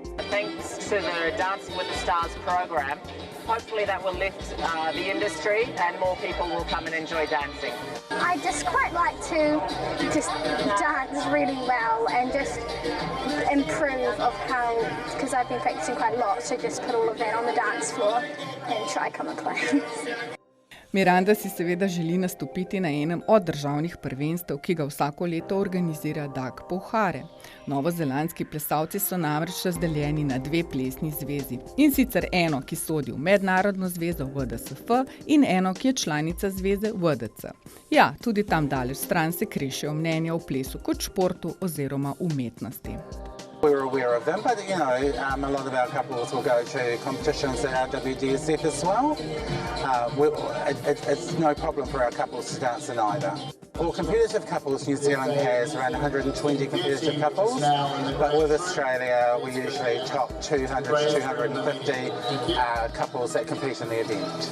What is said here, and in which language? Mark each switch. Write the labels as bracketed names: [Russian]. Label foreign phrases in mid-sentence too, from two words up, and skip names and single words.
[English] Thanks to the Dancing with the Stars program, hopefully that will lift the industry and more people will come and enjoy dancing. I just quite like to just dance really well and just improve of how, because I've been practicing quite a lot, so just put all of that on the dance floor and try come and play. [Slovenian] Miranda si seveda želi nastopiti na enem od državnih prvenstev, ki ga vsako leto organizira Dag Pouhare. Novozelandski plesalci so namreč razdeljeni na 2 plesni zvezi. In sicer eno, ki sodi v mednarodno zvezo VDSF in eno, ki je članica zveze VDC. Ja, tudi tam daleč stran se krešejo mnenja o plesu kot športu oziroma umetnosti. [English] We're aware of them, but a lot of our couples will go to competitions at our WDSF as well. It's no problem for our couples to dance in either. For competitive couples, New Zealand has around 120 competitive couples, but with Australia, we usually top 200 to 250 couples that compete in the event.